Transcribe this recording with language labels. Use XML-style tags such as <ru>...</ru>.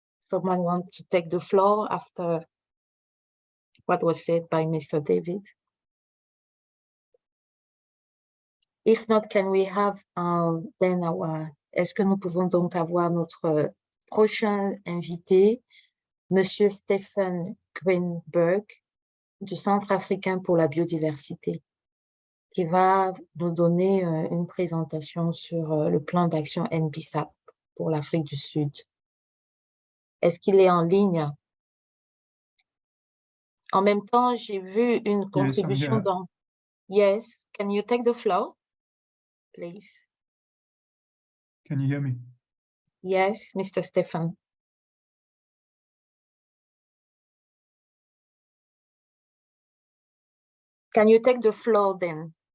<en>Someone want to take the floor after what was said by Mr. David? If not, can we have then</en> <fr>est-ce que nous pouvons donc avoir notre prochain invité, Monsieur Stephen Greenberg, du Centre africain pour la biodiversité, qui va nous donner une présentation sur le plan d'action NBSAP pour l'Afrique du Sud. Est-ce qu'il est en ligne? En même temps, j'ai vu une contribution dans...</fr> <en>Yes, can you take the floor, please? Can you hear me? Yes, Mr. Stephen. Can you take the floor then?</en>